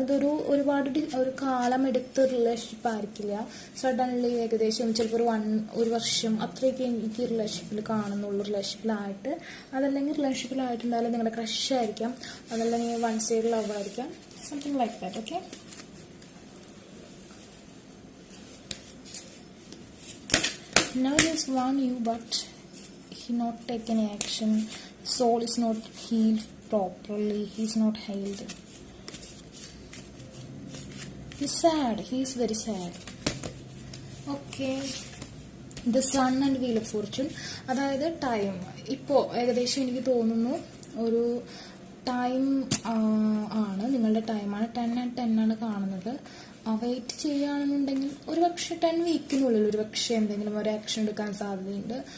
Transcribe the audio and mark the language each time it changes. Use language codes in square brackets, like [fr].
[ml] ഇതൊരു ഒരുപാട് ഒരു കാലം എടുത്ത റിലേഷൻഷിപ്പ് ആയിരിക്കില്ല. സഡൻലി ഏകദേശം ചിലപ്പോൾ ഒരു വർഷം അത്രയൊക്കെ എനിക്ക് റിലേഷൻഷിപ്പിൽ കാണുന്നുള്ളൂ. റിലേഷൻഷിപ്പിലായിട്ട്, അതല്ലെങ്കിൽ റിലേഷൻഷിപ്പിലായിട്ടുണ്ടായാലും നിങ്ങളുടെ ക്രഷ് ആയിരിക്കാം, അതല്ലെങ്കിൽ വൺ സൈഡ് ലവ് ആയിരിക്കാം, something like that. [en] Okay, now he has won you, but he not take any action. Soul is not healed properly. He's not healed. He's sad. He's very sad. Okay, the sun and wheel of fortune. [ml] അതായത് time ഇപ്പോൾ ഏകദേശം എനിക്ക് തോന്നുന്നു ഒരു time ആണ്, നിങ്ങളുടെ ടൈമാണ്. 10 and 10 ആണ് കാണുന്നത്. വെയിറ്റ് ചെയ്യുകയാണെന്നുണ്ടെങ്കിൽ ഒരു പക്ഷേ 10 വീക്കിനുള്ളിൽ ഒരു പക്ഷേ എന്തെങ്കിലും ഒരു ആക്ഷൻ എടുക്കാൻ സാധ്യതയുണ്ട്.